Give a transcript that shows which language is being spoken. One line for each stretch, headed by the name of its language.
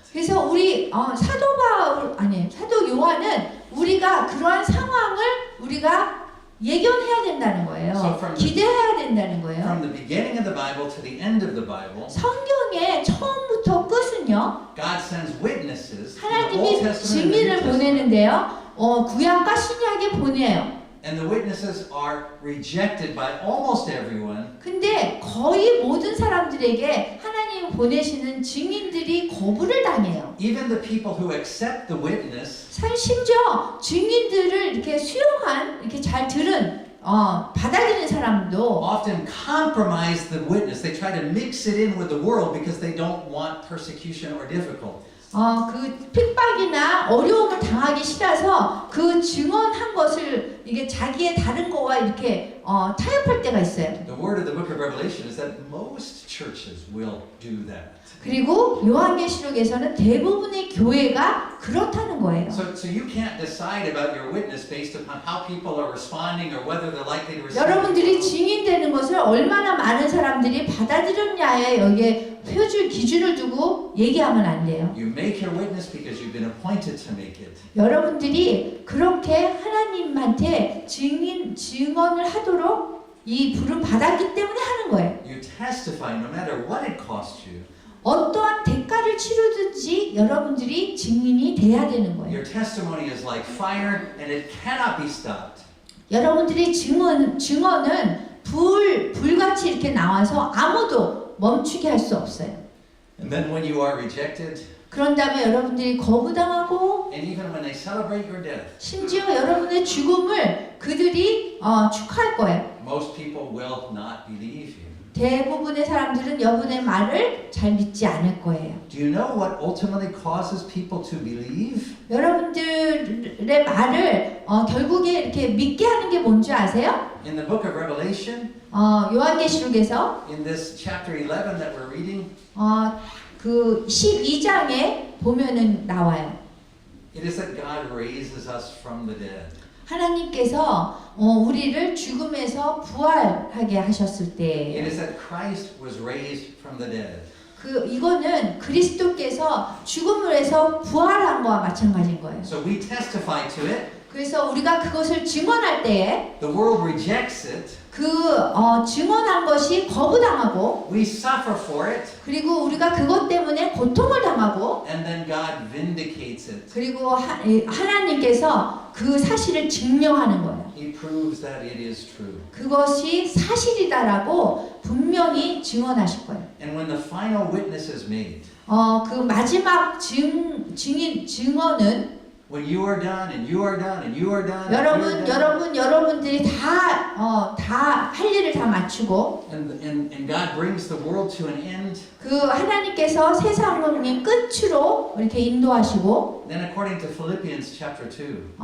Korean: 그래서 우리 사도 요한은 우리가 그러한 상황을 우리가 예견해야 된다는 거예요. 기대해야 된다는 거예요.
English: From the beginning of the Bible to the end of the Bible,
Korean: 성경의 처음부터 끝은요.
English: God sends witnesses in the
Korean: 하나님이
English: Old Testament and the New
Korean: 증인을
English: Testament.
Korean: 보내는데요. 구약과 신약에 보내요.
English: And the witnesses are rejected by almost everyone.
Korean: 근데 거의 모든 사람들에게 하나님 보내시는 증인들이 거부를 당해요.
English: Even the people who accept the witness
Korean: 심지어 증인들을 이렇게 수용한 이렇게 잘 들은 받아들이는 사람도
English: often compromise the witness. They try to mix it in with the world because they don't want persecution or difficulty.
Korean: 그 핍박이나 어려움을 당하기 싫어서 그 증언한 것을 이게 자기의 다른 거와 이렇게 타협할 때가 있어요.
English: The word of the book of Revelation is that most churches will do that.
Korean: 그리고 요한계시록에서는 대부분의 교회가 그렇다는 거예요.
English: So you can't decide about your witness based upon how people are responding or whether they're likely to receive.
Korean: 여러분들이 증인되는 것을 얼마나 많은 사람들이 받아들였냐에 여기에 표준 기준을 두고 얘기하면 안 돼요.
English: You make your witness because you've been appointed to make it.
Korean: 여러분들이 그렇게 하나님한테 증언을 하도록 이 부름 받았기 때문에 하는 거예요.
English: You testify no matter what it costs you.
Korean: 어떠한 대가를 치르든지 여러분들이 증인이 돼야 되는 거예요.
English: Your testimony is like fire and it cannot be stopped.
Korean: 여러분들이 증언은 불같이 이렇게 나와서 아무도 멈추게 할 수 없어요.
English: And then when you are rejected,
Korean: 그런 다음에 여러분들이 거부당하고
English: and even when they celebrate your death,
Korean: 심지어 여러분의 죽음을 그들이 축하할 거예요.
English: most people will not believe you.
Korean: 대부분의 사람들은 여러분의 말을 잘 믿지 않을 거예요.
English: Do you know what ultimately causes people to believe?
Korean: 여러분들의 말을 결국에 이렇게 믿게 하는 게 뭔지 아세요?
English: In the book of Revelation,
Korean: 요한계시록에서
English: in this chapter 11 that we're reading,
Korean: 그 12장에 보면은 나와요.
English: it is that God raises us from the dead.
Korean: 하나님께서 우리를 죽음에서 부활하게 하셨을
English: It
Korean: 때,
English: is that Christ was raised from the dead.
Korean: 이거는 그리스도께서 죽음에서 부활한 거와 마찬가지인 거예요.
English: So we testify to it.
Korean: 그래서 우리가 그것을 증언할 때에
English: The world rejects it.
Korean: 증언한 것이 거부당하고,
English: We suffer for it.
Korean: 그리고 우리가 그것 때문에 고통을 당하고,
English: And then God vindicates it.
Korean: 그리고 하나님께서 그 사실을 증명하는 거예요.
English: He proves that it is true.
Korean: 그것이 사실이다라고 분명히 증언하실 거예요.
English: And when the final witness is made,
Korean: 그 마지막 증언은
English: when you are done and you are done and you are done, and
Korean: 여러분들이 다 할 일을 다 마치고,
English: and God brings the world to an end,
Korean: 그 하나님께서 세상의 끝으로 이렇게 인도하시고,
English: then according to Philippians chapter 2,